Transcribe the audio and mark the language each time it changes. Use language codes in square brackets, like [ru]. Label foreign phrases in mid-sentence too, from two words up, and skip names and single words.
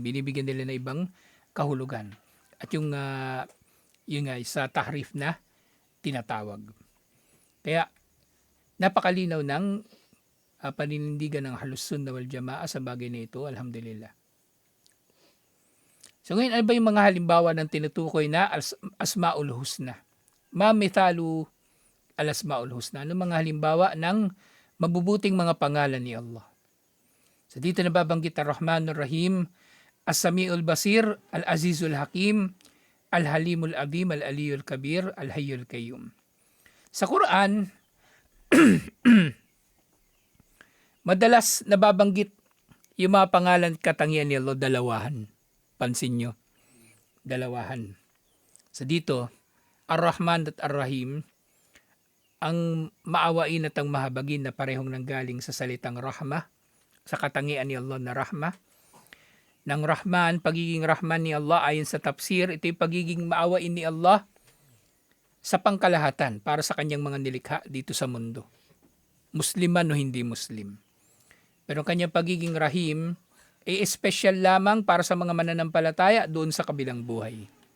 [tl] Binibigyan nila na ibang kahulugan. At yung nga, sa tahrif na tinatawag. Kaya, napakalinaw ng paninindigan ng Ahlus Sunnah wal Jamaah sa bagay na ito. Alhamdulillah. So ngayon, ano ba yung mga halimbawa ng tinutukoy na Asma'ul Husna? [ar] ما مثال الأسماء الحسنى. [tl] Ano mga halimbawa ng mabubuting mga pangalan ni Allah? So dito nababanggit Ar-Rahmanur Rahim, As-Sami'ul Basir, Al-Azizul Hakim, Al-Halimul Azim, Al-Aliyul Kabir, Al-Hayyul Qayyum. Sa Quran, madalas nababanggit yung mga pangalan katangian ni Allah, dalawahan. Pansin nyo, dalawahan. So dito, Ar-Rahman at Ar-Rahim, ang maawain at ang mahabagin na parehong nanggaling sa salitang rahmah, sa katangian ni Allah na rahmah. Nang Rahman, pagiging Rahman ni Allah ayon sa tafsir, ito yung pagiging maawain ni Allah sa pangkalahatan para sa kanyang mga nilikha dito sa mundo. Musliman o hindi Muslim. Pero kanyang pagiging Rahim, espesyal lamang para sa mga mananampalataya doon sa kabilang buhay.